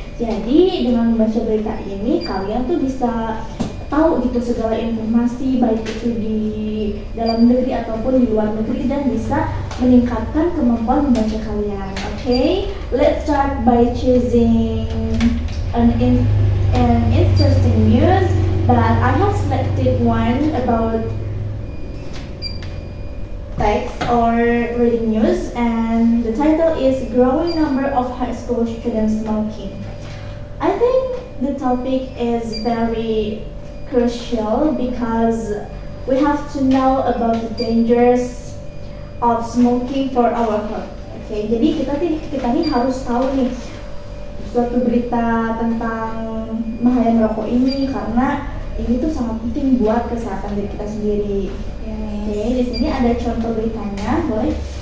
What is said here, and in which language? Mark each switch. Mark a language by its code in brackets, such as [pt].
[id] Jadi, dengan membaca berita ini, kalian tuh bisa tahu gitu segala informasi baik itu di dalam negeri ataupun di luar negeri dan bisa meningkatkan kemampuan membaca kalian. [en] Okay, let's start by choosing an interesting news, but I have selected one about text or reading news, and the title is "Growing Number of High School Students Smoking." I think the topic is very crucial because we have to know about the dangers of smoking for our health. [id] Oke, jadi kita nih harus tahu nih suatu berita tentang bahaya merokok ini karena ini tuh sangat penting buat kesehatan diri kita sendiri. Oke, di sini ada contoh beritanya, boleh?